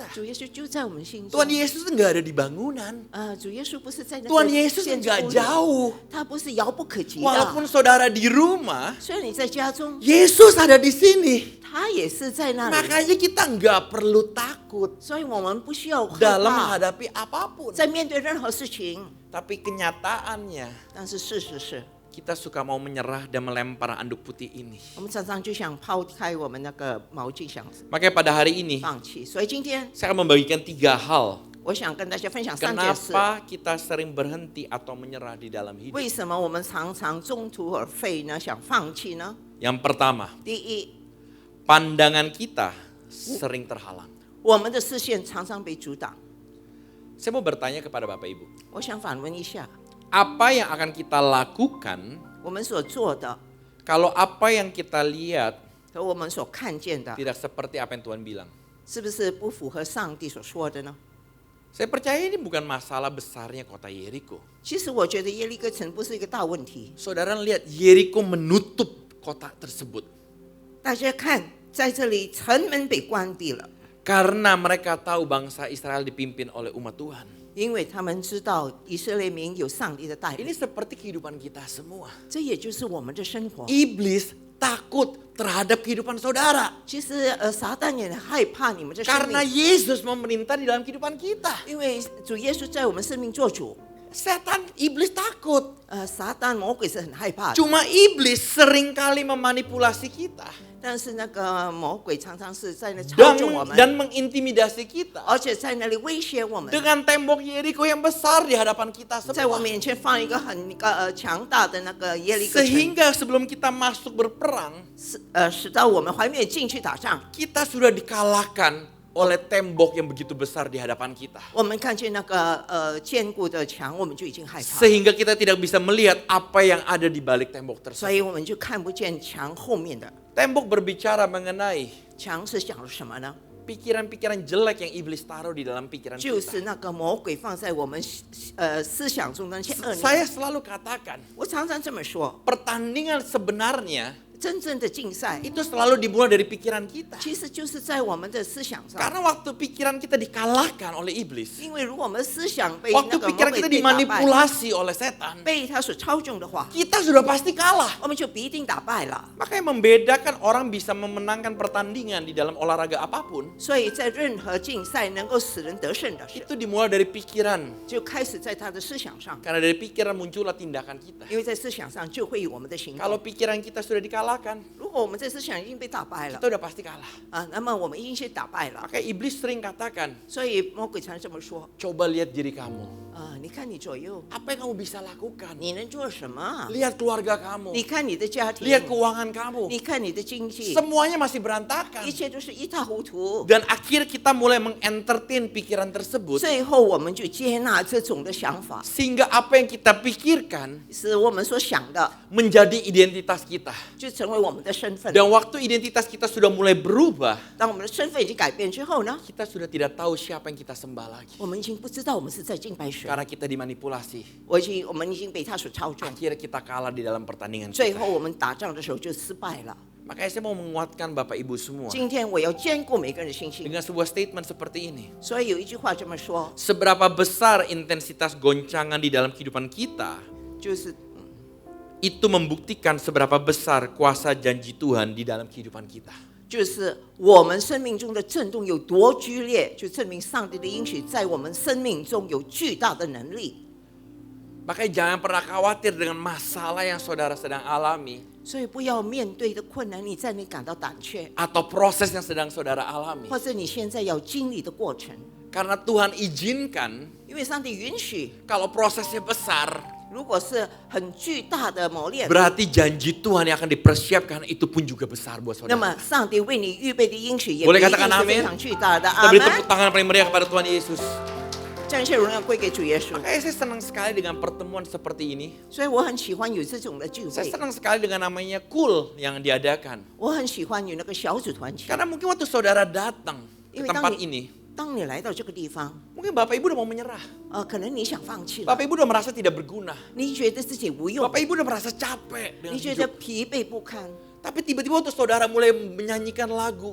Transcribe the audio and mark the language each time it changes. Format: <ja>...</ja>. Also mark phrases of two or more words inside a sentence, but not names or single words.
<zh>主耶稣就在我们心中。</zh> <id>Tuhan Yesus nggak ada di bangunan.</id> <zh>主耶稣不是在那</zh> <id>Tuhan</id> <zh>个</zh> <id>Yesus</id> <zh>建筑</zh> <id>nggak</id> <zh>物里，</zh> <id>jauh.</id> <zh>他不是遥不可及的。</zh> <id>Walaupun saudara di rumah,</id> <zh>虽然你在家中，</zh> <id>Yesus ada di sini.</id> <zh>他也是在那里，</zh> <id>Makanya kita nggak perlu takut</id> <zh>所以我们不需要害</zh> <id>dalam</id> <zh>怕，</zh> <id>menghadapi apapun.</id> <zh>在面对任何事情。</zh> <id>Tapi kenyataannya</id> <zh>但是事实是，</zh> <id>kita suka mau menyerah dan melempar anduk putih ini.</id> <zh>我们常常就想抛开我们那个毛巾，想</zh> <id>Makanya pada hari ini</id> <zh>放弃。所以今天</zh> <id>saya akan membagikan 3 hal.</id> <zh>我想跟大家分享3件事。</zh> <id>Kenapa kita sering berhenti atau menyerah di dalam hidup?</id> <zh>为什么我们常常中途而废呢？想放弃呢？</zh> <id>Yang pertama,</id> <zh>第一，</zh> <id>pandangan kita sering terhalang.</id> <zh>我们的视线常常被阻挡。</zh> <id>Saya mau bertanya kepada Bapak Ibu,</id> <zh>我想反问一下，</zh> <id>apa yang akan kita lakukan</id> <zh>我们所做的</zh> <id>kalau apa yang kita lihat</id> <zh>和我们所看见的，</zh> <id>tidak seperti apa yang Tuhan bilang?</id> <zh>是不是不符合上帝所说的呢？</zh> <id>Saya percaya ini bukan masalah besarnya kota Yeriko.</id> <zh>其实我觉得耶利哥城不是一个大问题。</zh> <id>Saudara lihat Yeriko menutup kota tersebut</id> <zh>大家看，在这里城门被关闭了，</zh> <id>karena mereka tahu bangsa Israel dipimpin oleh umat Tuhan.</id> <zh>因为他们知道以色列民有上帝的带</zh> <id>Ini</id> <zh>领。</zh> <id>seperti kehidupan kita semua.</id> <zh>这也就是我们的生活。</zh> <id>Iblis takut terhadap kehidupan saudara</id> <zh>其实撒旦也害怕你们的生</zh> <id>karena</id> <zh>命，</zh> <id>Yesus memerintah di dalam kehidupan kita.</id> <zh>因为主耶稣在我们生命做主。</zh> <id>Setan, iblis takut.</id> <zh>撒旦魔鬼是很害怕的，</zh> <id>Cuma iblis seringkali memanipulasi kita</id> <zh>但是那个魔鬼常常是在那操纵我们，</zh> <id>dan mengintimidasi kita</id> <zh>而且在那里威胁我们，</zh> <id>dengan tembok Yeriko yang besar di hadapan kita</id> <zh>在我</zh> <id>semua.</id> <zh>面前放一个很强大的那个耶利哥城，</zh> <id>Sehingga sebelum kita masuk berperang,</id> <zh>使到我们还没有进去打仗，</zh> <id>kita sudah dikalahkan oleh tembok yang begitu besar di hadapan kita.</id> <zh>我们看见那个坚固的墙，我们就已经害怕，</zh> <id>Sehingga kita tidak bisa melihat apa yang ada di balik tembok</id> <zh>所</zh> <id>tersebut.</id> <zh>以我们就看不见墙后面的。</zh> <id>Tembok berbicara mengenai</id> <zh>墙是讲了什么呢？</zh> <id>pikiran-pikiran jelek yang iblis taruh di dalam pikiran</id> <zh>就</zh> <id>kita.</id> <zh>是那个魔鬼放在我们思想中的那些恶念。</zh> <id>Saya selalu katakan,</id> <zh>我常常这么说，</zh> <id>pertandingan sebenarnya</id> <zh>真正的竞赛</zh> <id>itu selalu dimulai dari pikiran kita.</id> <zh>其实就是在我们的思想上。</zh> <id>Karena waktu pikiran kita dikalahkan oleh iblis,</id> <zh>因为如果我们的思想被</zh> <id>waktu</id> <zh>那个魔</zh> <id>pikiran</id> <zh>鬼</zh> <id>kita</id> <zh>被打败，</zh> <id>dimanipulasi oleh setan,</id> <zh>被他所操纵的话，</zh> <id>kita sudah pasti kalah.</id> <zh>我们就必定打败了。</zh> <id>Makanya membedakan orang bisa memenangkan pertandingan di dalam olahraga apapun,</id> <zh>所以在任何竞赛能够使人得胜的事，</zh> <id>itu dimulai dari pikiran.</id> <zh>就开始在他的思想上，</zh> <id>Karena dari pikiran muncullah tindakan kita.</id> <zh>因为在思想上就会有我们的行</zh> <id>Kalau</id> <zh>动。</zh> <id>pikiran kita sudah dikalahkan,</id> <zh>如果我们在思想已经被打败了</zh> <id>kita udah pasti kalah.</id> <zh>啊，那么我们已经是打败了。</zh> <id>Makanya iblis sering katakan,</id> <zh>所以魔鬼常这么说</zh> <id>coba lihat diri kamu.</id> <zh>啊，你看你左右，</zh> <id>Apa yang kamu bisa lakukan?</id> <zh>你能做什么？</zh> <id>Lihat keluarga kamu.</id> <zh>你看你的家庭，</zh> <id>Lihat keuangan kamu.</id> <zh>你看你的经济，</zh> <id>Semuanya masih berantakan.</id> <zh>一切都是一塌糊涂。</zh> <id>Dan akhir kita mulai mengentertain pikiran tersebut.</id> <zh>最后我们就接纳这种的想法，</zh> <id>Sehingga apa yang kita pikirkan</id> <zh>是我们所想的，</zh> <id>menjadi identitas kita.</id> <zh>就成为我们的身份。</zh> <id>Dan waktu identitas kita sudah mulai berubah,</id> <zh>当我们的身份已经改变之后呢，</zh> <id>kita sudah tidak tahu siapa yang kita sembah lagi.</id> <zh>我们已经不知道我们是在敬拜谁，</zh> <id>Karena kita dimanipulasi.</id> <zh>我们已经被他所操纵。</zh> <id>Akhirnya kita kalah di dalam pertandingan</id> <zh>最</zh> <id>kita.</id> <zh>后我们打仗的时候就失败了。</zh> <id>Makanya saya mau menguatkan Bapak Ibu semua</id> <zh>今天我要兼顾每个人的信心，</zh> <id>dengan sebuah statement seperti ini.</id> <zh>所以有一句话这么说，</zh> <id>Seberapa besar intensitas goncangan di dalam kehidupan kita,</id> <zh>就是</zh> <id>itu membuktikan seberapa besar kuasa janji Tuhan di dalam kehidupan kita.</id> <zh>就是我们生命中的震动有多剧烈，就证明上帝的应许在我们生命中有巨大的能力。</zh> <id>Makanya jangan pernah khawatir dengan masalah yang saudara sedang alami</id> <zh>所以不要面对的困难，你在你感到胆怯，</zh> <id>atau proses yang sedang saudara alami.</id> <zh>或者你现在要经历的过程，</zh> <id>Karena Tuhan izinkan</id> <zh>因为上帝允许，</zh> <id>kalau prosesnya besar,</id> <zh>如果是很巨大的磨练，</zh> <id>berarti janji Tuhan yang akan dipersiapkan itu pun juga besar buat</id> <zh>那么</zh> <id>saudara.</id> <zh>上帝为你预备的应许也</zh> <id>Boleh</id> <zh>一定</zh> <id>katakan</id> <zh>是</zh> <id>amin?</id> <zh>非常巨大的。</zh> <id>Kita</id> <zh>阿</zh> <id>beri</id> <zh>门！</zh> <id>tepuk tangan paling meriah kepada Tuhan Yesus.</id> <zh>将一切荣耀归给主耶稣。</zh> <id>Makanya saya senang sekali dengan pertemuan seperti ini.</id> <zh>所以我很喜欢有这种的聚</zh> <id>Saya</id> <zh>会，</zh> <id>senang sekali dengan namanya Cool yang diadakan.</id> <zh>我很喜欢有那个小组团体。</zh> <id>Karena mungkin waktu saudara datang ke</id> <zh>因为</zh> <id>tempat ini,</id> <zh>当你来到这个地方，</zh> <id>mungkin Bapak Ibu udah mau menyerah.</id> <zh>可能你想放弃了，</zh> <id>Bapak Ibu udah merasa tidak berguna.</id> <zh>你觉得自己无用，</zh> <id>Bapak Ibu udah merasa capek</id> <zh>你</zh> <id>dengan</id> <zh>觉得</zh> <id>hidup.</id> <zh>疲惫不堪。</zh> <id>Tapi tiba-tiba waktu saudara mulai menyanyikan lagu</id>